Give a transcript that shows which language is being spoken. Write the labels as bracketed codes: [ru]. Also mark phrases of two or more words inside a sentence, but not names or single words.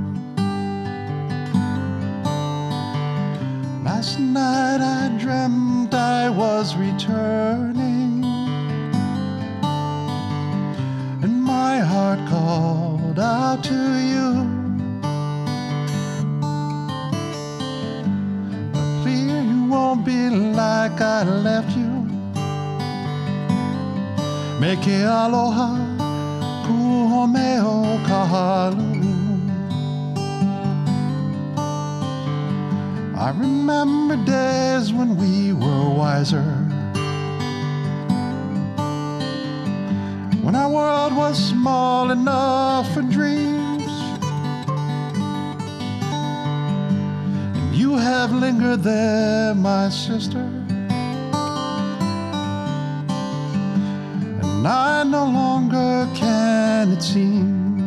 [en] Last night I dreamt I was returning, and my heart called out to you. But clear you won't be like I left you. [haw] Meke aloha, ku'uhome o Kahalu. [en] I remember days when we were wiser, when our world was small enough for dreams. And you have lingered there, my sister, and I no longer can, it seems.